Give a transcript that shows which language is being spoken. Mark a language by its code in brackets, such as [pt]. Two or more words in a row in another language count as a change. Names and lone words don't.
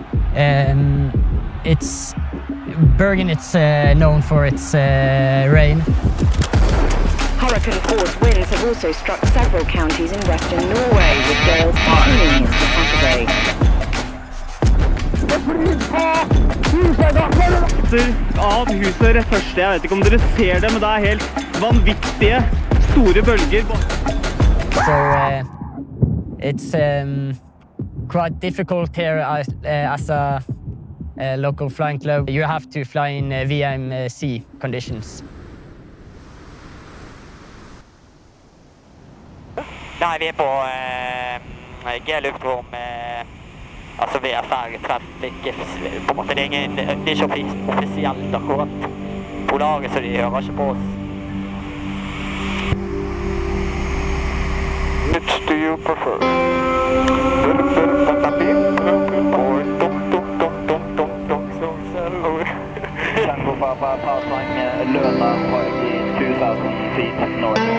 [en] Bergen, it's known for its rain. Hurricane-force winds have also struck several counties in western Norway, with gales continuing into Saturday. [no] Av huset rett første. Jeg vet ikke om dere ser det, men det er helt vanvittige store bølger. [en] So it's quite difficult here as a local flying club. You have to fly in VMC conditions. [no] Nei, vi på G-luftrom, altså VFR-treff, på en måte det er ikke offisielt akkurat Polaris, så de hører ikke på oss. [en] Which do you prefer? Tango Papa, passing Luna, 2,000 feet north.